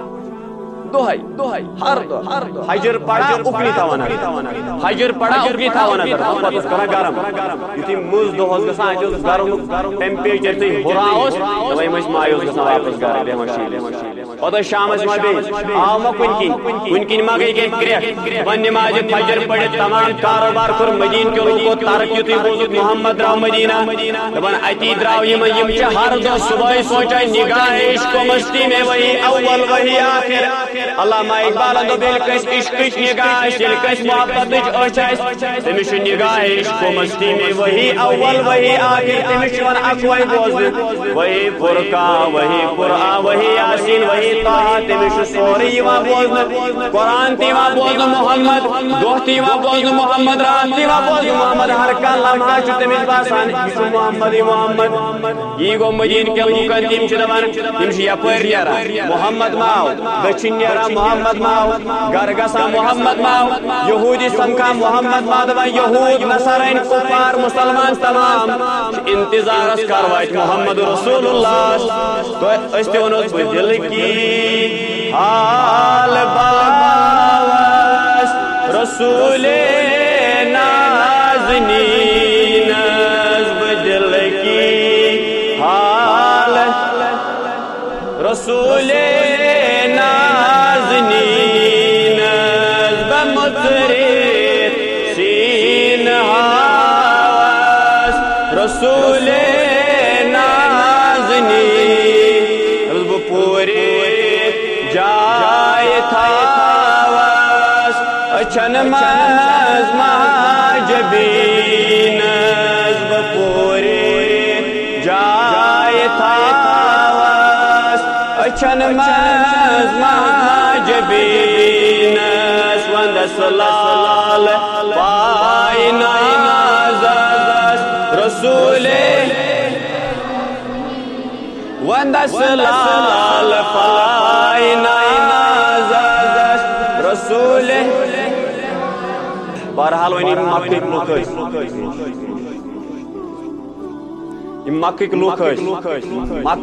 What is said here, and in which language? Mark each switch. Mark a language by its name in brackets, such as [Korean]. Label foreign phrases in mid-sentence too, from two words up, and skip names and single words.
[Kashmiri] دۄہے ہر دۄہ حجر پڑا اُکنی تھاوان حجر پڑا اُکنی تھاوان پتہٕ اوس کران گرم یُتھُے مُز دۄہ اوس گژھان اتہِ اوس گرمُک ٹیمپریچر تہِ ہُران اوس دپان یِم ٲسۍ مایوس گژھان واپس گرٕ بیٚہوان شیٖنس پتہٕ ٲسۍ شامس ما بیٚیہِ آو ما کُنہِ کِنۍ ما گٔے کینٛہہ کرٛٮ۪کھ دپان نٮ۪مازِ فجر پٔرِتھ تمام کاروبار کوٚر مدیٖنہ کیو لوٗکو ترک یُتھُے بوٗزُکھ محمد درٛاو مدینہ دپان اتی درٛاو یِم چھِ ہر دۄہ صبحٲے سونچان [Urdu] نگاہ عشق و مستی میں وہی اول وہی آخر [Kashmiri] علامہ اقبالن دوٚپ ییٚلہِ کٲنٛسہِ عشقٕچ نگاہ آسہِ ییٚلہِ کٲنٛسہِ محبتٕچ أچھ آسہِ تٔمِس چھُ [Urdu] نگاہ عشق و مستی میں وہی اول وہی آخر [Kashmiri] تٔمِس چھُ یِوان اکوے بوزنہٕ [Urdu] وہی فرقان وہی قرآن وہی یاسین وہی طه [Kashmiri] تٔمِس چھُ سورُے یِوان بوزنہٕ قرآن تہِ یِوان بوزنہٕ محمد دۄہ تہِ یِوان بوزنہٕ محمد رات تہِ یِوان بوزنہٕ محمد ہر کانٛہہ لمحہ چھُ تٔمِس باسان یہِ چھُ محمد یہِ محمد یی گوٚو مدیٖنہ کٮ۪ن لوٗکن تِم چھِ دپان تِم چھِ یپٲرۍ نیران محمد ماو دٔچھِنۍ نیران محمد ماو گھر گژھان محمد ماو یہودی سمکھان محمد ماو دپان یہود نصارٲنۍ کُفار مسلمان تمام انتظارس کر واتہِ محمد رسول اللہ أسۍ تہِ ونوس بہٕ [Urdu] دل کی حال [Kashmiri] باوس رسول نازنین بہٕ [Urdu] دل کی حال [Kashmiri] رسول رسول نازنین بہ پوری جائے تھاوس اچھن مز ماجبین بہ پوری جائے تھاوس اچھن مز ماجبین وندس لال پائنا رسول وندس لال پائنا رسول بہرحال وۄنۍ یِم مکٕکۍ لُکھ ٲسۍ مکہ